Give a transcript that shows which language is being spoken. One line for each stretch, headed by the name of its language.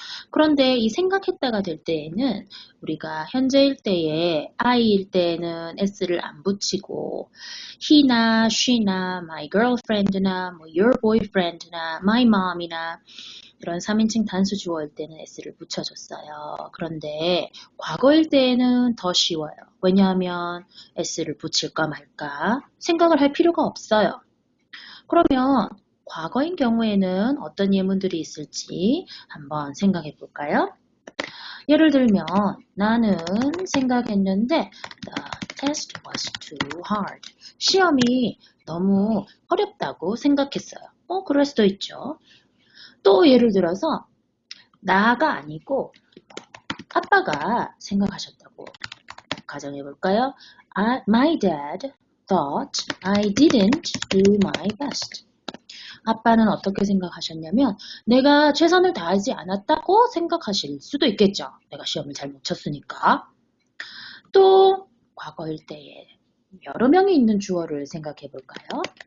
Korean: 그런데 이 생각했다가 될 때에는 우리가 현재일 때에 I일 때에는 S를 안 붙이고 he나 she나
English: my girlfriend
Korean: 나 뭐
English: your boyfriend
Korean: 나
English: my mom
Korean: 이나 이런 3인칭 단수 주어일 때는 S를 붙여줬어요. 그런데 과거일 때에는 더 쉬워요. 왜냐하면 S를 붙일까 말까 생각을 할 필요가 없어요. 그러면 과거인 경우에는 어떤 예문들이 있을지 한번 생각해 볼까요? 예를 들면 나는 생각했는데
English: The test was too hard.
Korean: 시험이 너무 어렵다고 생각했어요. 그럴 수도 있죠. 또 예를 들어서 나가 아니고 아빠가 생각하셨다고 가정해 볼까요?
English: My dad thought I didn't do my best.
Korean: 아빠는 어떻게 생각하셨냐면 내가 최선을 다하지 않았다고 생각하실 수도 있겠죠. 내가 시험을 잘 못 쳤으니까. 또 과거일 때에 여러 명이 있는 주어를 생각해 볼까요?